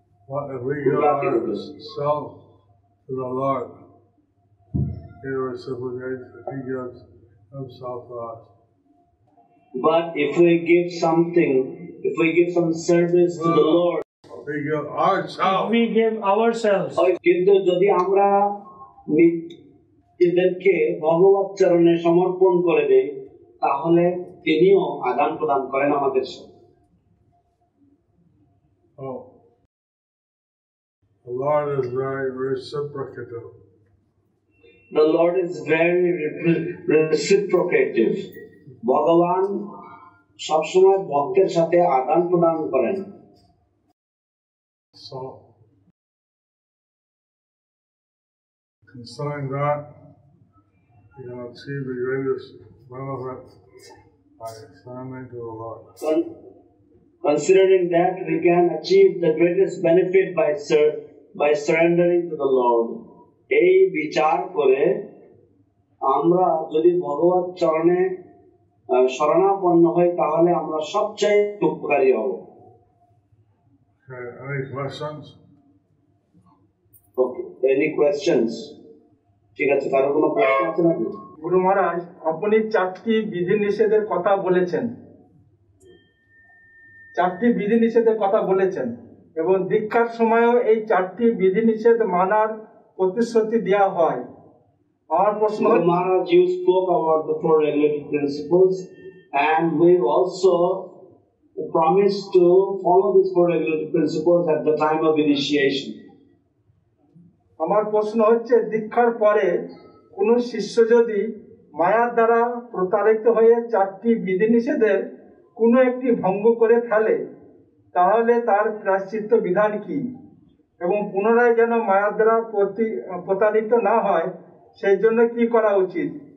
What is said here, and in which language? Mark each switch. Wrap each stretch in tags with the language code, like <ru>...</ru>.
<en>What if we give ourselves to the Lord? He reciprocates if He gives Himself to us. But if we give something, if we give some service to the Lord, we give ourselves. We give ourselves.</en> <bn>কিন্তু যদি আমরা নিজেদেরকে ভগবত চরণে সমর্পণ করে দেই, তাহলে তিনিও আদান প্রদান করেন আমাদের সাথে।</bn> <en>The Lord is very reciprocative. The Lord is very reciprocative.</en> <bn>ভগবান সবসময় ভক্তের সাথে আদান প্রদান করেন।</bn> <en>So, considering that, you can achieve the greatest benefit by surrendering to the Lord. Considering that, we can achieve the greatest benefit by surrendering to the Lord.</en> <bn>এই বিচার করে আমরা যদি ভগবত চরণে শরণাপন্ন হই, তাহলে আমরা সবচেয়ে উপকারী হব।</bn> <en>Any questions? Okay. Any questions?</en> <bn>ঠিক আছে, কারো কোনো প্রশ্ন আছে নাকি? গুরু মহারাজ, আপনি 4টি বিধিনিষেধের কথা বলেছেন, 4টি বিধিনিষেধের কথা বলেছেন এবং দীক্ষার সময়ও এই 4টি বিধিনিষেধ মানার প্রতিশ্রুতি দেওয়া হয়। আমার প্রশ্ন,</bn> <en>Mahārāja, you spoke about the 4 regulative principles, and we also promised to follow these 4 regulative principles at the time of initiation.</en> <bn>আমার প্রশ্ন হচ্ছে, দীক্ষার পরে কোনো শিষ্য যদি মায়ার দ্বারা প্রতারিত হয়ে 4টি বিধিনিষেধের কোনো একটি ভঙ্গ করে ফেলে, তাহলে তার প্রায়শ্চিত্ত বিধান কি? এবং পুনরায় যেন মায়ার দ্বারা প্রতারিত না হয় সেই জন্য কি করা উচিত?</bn>